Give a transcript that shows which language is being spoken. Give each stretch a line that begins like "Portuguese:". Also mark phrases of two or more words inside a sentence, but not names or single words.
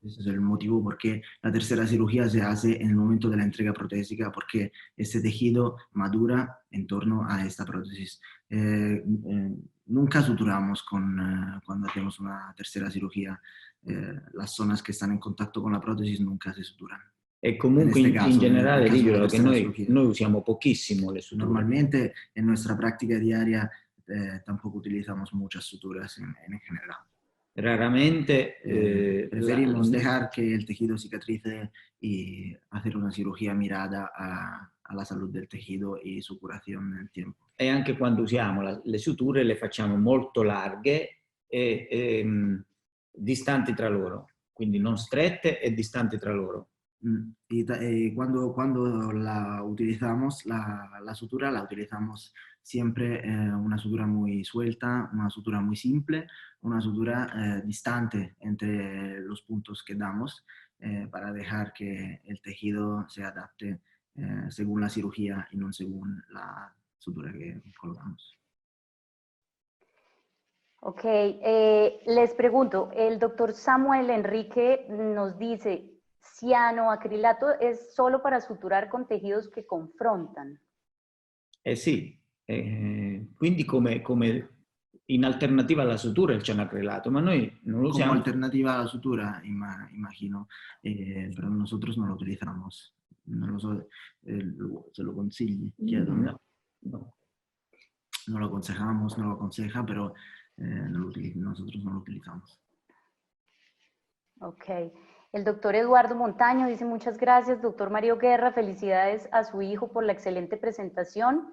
Spanish: Ese es el motivo por qué la tercera cirugía se hace en el momento de la entrega protésica, porque este tejido madura en torno a esta prótesis. Nunca suturamos cuando hacemos una tercera cirugía. Las zonas que están en contacto con la prótesis nunca se suturan.
Italian: E comunque in generale dico che noi usiamo pochissimo le suture.
Spanish: Normalmente en nuestra práctica diaria tampoco utilizamos muchas suturas en general. Raramente preferimos dejar que el tejido cicatrice y hacer una cirugía mirada a la salud del tejido y su curación nel tiempo.
Italian: E anche quando usiamo le suture le facciamo molto larghe e distanti tra loro, quindi non strette e distanti tra loro.
Spanish: Y cuando la utilizamos, la sutura la utilizamos siempre una sutura muy suelta, una sutura muy simple, una sutura distante entre los puntos que damos para dejar que el tejido se adapte según la cirugía y no según la sutura que colocamos. Ok, les pregunto, el doctor Samuel Enrique nos dice, cianoacrilato es solo para suturar con tejidos che confrontan.
Italian: Sì, quindi come in alternativa alla sutura il cianoacrilato, ma noi non lo
Spanish: Como
Italian: usiamo.
Spanish: alternativa a la sutura, imagino, pero nosotros no lo utilizamos.
Italian: No lo so, se lo consigli, chiedo. No, no.
Spanish: No lo aconsejamos, no lo aconseja, pero nosotros no lo utilizamos. Ok. El doctor Eduardo Montaño dice muchas gracias, doctor Mario Guerra, felicidades a su hijo por la excelente presentación.